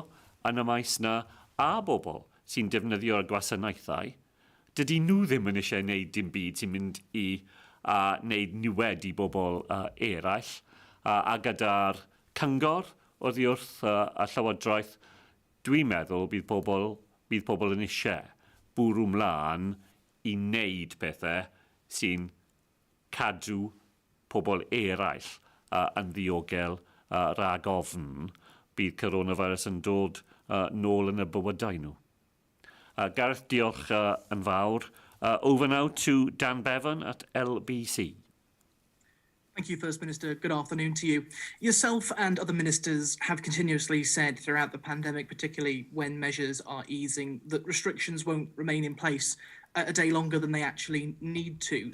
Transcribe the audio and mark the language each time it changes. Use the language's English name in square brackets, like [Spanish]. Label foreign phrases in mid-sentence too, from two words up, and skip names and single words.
[Welsh] yn y maes na a bobl sy'n defnyddio'r gwasanaethau, dydy nhw ddim yn eisiau wneud dim byd sy'n mynd i wneud niwed i bobl eraill, a gyda'r cyngor oddi wrth y Llywodraeth, dwi'n meddwl bydd pobl yn eisiau bwrw mlaen i wneud pethau sy'n cadw pobl eraill yn ddiogel rhag ofn bydd coronavirus yn dod nôl yn y bywydau nhw. Gareth, diolch yn fawr. [English] Over now to Dan Bevan at LBC. Thank you, First Minister. Good afternoon to you. Yourself and other ministers have continuously said throughout the pandemic, particularly when measures are easing, that restrictions won't remain in place a day longer than they actually need to.